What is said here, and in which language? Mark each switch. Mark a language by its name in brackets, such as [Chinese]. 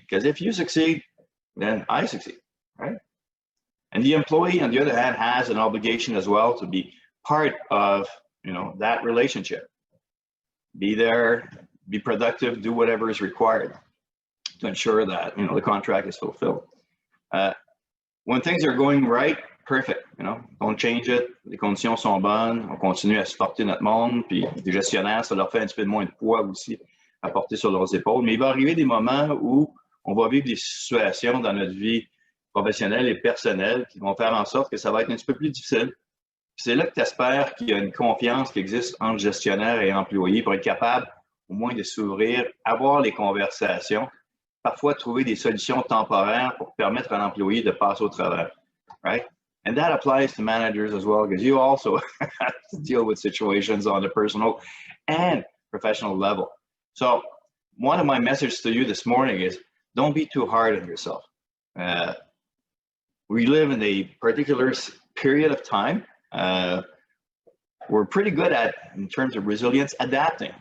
[English] Because if you succeed, then I succeed, right? And the employee, on the other hand, has an obligation as well to be part of that relationship. Be there, be productive, do whatever is required to ensure that the contract is fulfilled. When things are going right, perfect, don't change it, [French] les conditions sont bonnes, on continue à supporter notre monde, puis les gestionnaires, ça leur fait un petit peu moins de poids aussi à porter sur leurs épaules. Mais il va arriver des moments où on va vivre des situations dans notre vie professionnelle et personnelle qui vont faire en sorte que ça va être un petit peu plus difficile. C'est là que tu espères qu'il y a une confiance qui existe entre gestionnaire et employé pour être capable au moins de s'ouvrir, avoir les conversations, parfois trouver des solutions temporaires pour permettre à l'employé de passer au travers, right? [English] And that applies to managers as well, because you also have to deal with situations on a personal and professional level. So one of my messages to you this morning is don't be too hard on yourself. We live in a particular period of time. We're pretty good at, in terms of resilience, adapting.